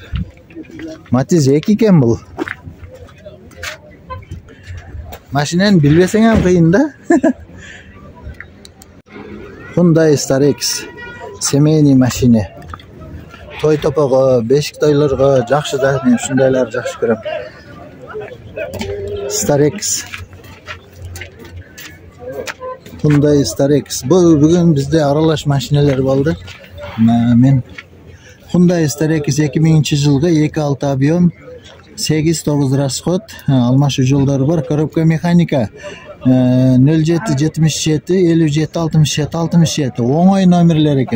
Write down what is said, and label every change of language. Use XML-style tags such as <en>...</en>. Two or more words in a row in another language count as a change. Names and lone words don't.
<ky>Матиз 2 экен бул. Машинаны билбесең ham кыйын да. Hyundai Starex.</ky> <ru>Семейный машина.</ru> <ky>Той топого, бешик тойлорго жакшы да, мен ушундайларды жакшы көрөм. Starex. Hyundai Starex. Бүгүн бизде аралаш машиналар болду. Мен Hyundai Starex 2000-жылгы 2.6 объем, 8-9 расход, алмашу жолдору бар,</ky> <ru>коробка механика.</ru> <ky>0777 57 67 67 оңой номерлер экен.</ky>